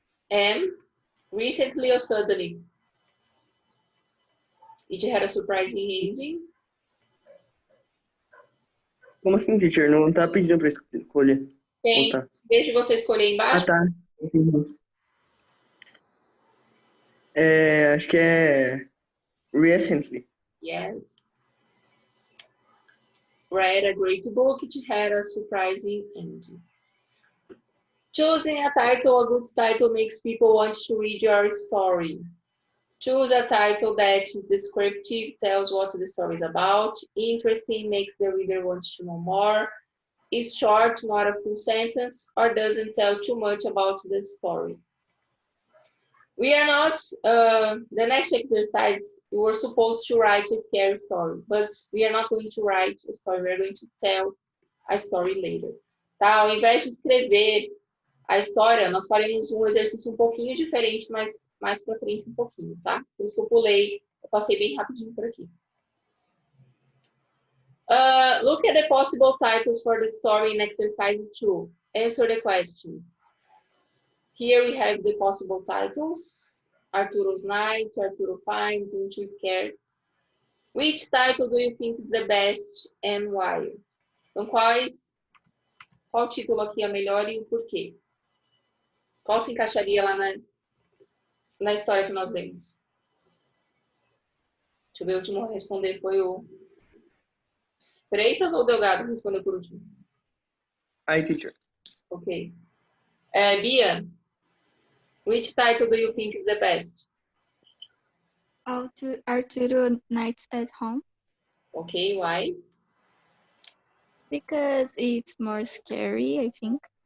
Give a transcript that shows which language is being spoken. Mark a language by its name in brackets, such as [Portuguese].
[English] And recently or suddenly? It had a surprising ending. [Portuguese] Como assim, teacher? Não tá pedindo pra escolher. Tem, Ou tá? em vez de você escolher embaixo, Ah, tá. Entendi. Acho que é recently. [English] yes. Read a great book, it had a surprising ending. Choosing a title, a good title makes people want to read your story. Choose a title that is descriptive, tells what the story is about, interesting, makes the reader want to know more, is short, not a full sentence, or doesn't tell too much about the story. We are not, the next exercise, we were supposed to write a scary story, but we are not going to write a story, we are going to tell a story later. [Portuguese] Tá? Ao invés de escrever a história, nós faremos um exercício um pouquinho diferente, mas mais para frente um pouquinho, tá? Por isso que eu passei bem rapidinho por aqui. [English] Look at the possible titles for the story in exercise 2. Answer the questions. Here we have the possible titles. Arturo's Night, Arturo Finds, and Too Scared. Which title do you think is the best and why? [Portuguese] Então, qual título aqui é melhor e o porquê? Qual se encaixaria lá na história que nós demos? Deixa eu ver, o último a responder foi o Freitas ou Delgado respondeu por último? [English] Hi, teacher. Ok. Bia, which title do you think is the best? Arturo Nights at Home. Okay, why? Because it's more scary, I think.